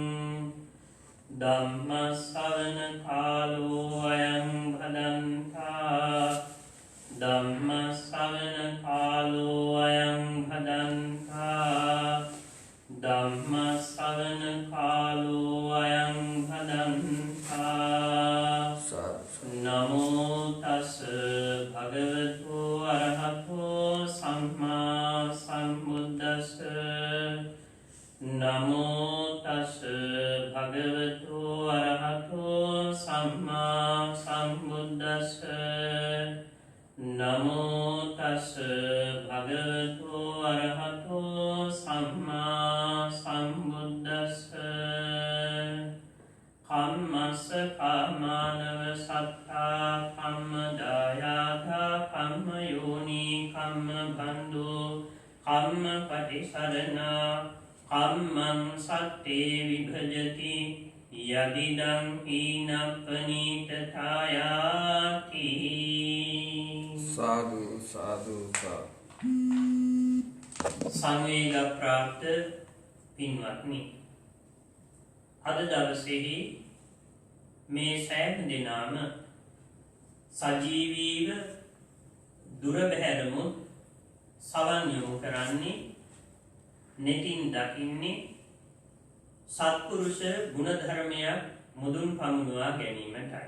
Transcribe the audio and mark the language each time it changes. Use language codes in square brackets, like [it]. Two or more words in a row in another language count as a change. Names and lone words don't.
[pi] ධම්ම ශ්‍රවණ කාලෝ අයං භදන්තා ධම්ම ශ්‍රවණ කාලෝ අයං භදන්තා ධම්ම ශ්‍රවණ කාලෝ අයං භදන්තා. නමෝ තස් භගවතු අරහතෝ සම්මා සම්බුද්දස්ස නමෝ තස් භගවතු අරහතෝ සම්මා සම්බුද්දස්ස නමෝ තස් භගවතු අරහතෝ සම්මා සම්බුද්දස්ස. කම්මස්ස කාමානව සත්තා කම්ම දායාදා කම්ම යෝනි කම්ම බන්දු කම්ම පටිසරණා කම්මං සත්තේ විභජති යදිදං හීනප්පනීතතායාති. සාදු සාදු සාදු. [si] සංවේග ප්‍රාප්ත පින්වත්නි, අද දවසේදී මේ සෑම දිනම සජීවීව දුර බැහැරමුත් සවන් යොමු කරන්නේ නෙතින් දකින්නේ සත්පුරුෂ ගුණධර්මයක් මුදුන් පමුණුවා ගැනීමටයි.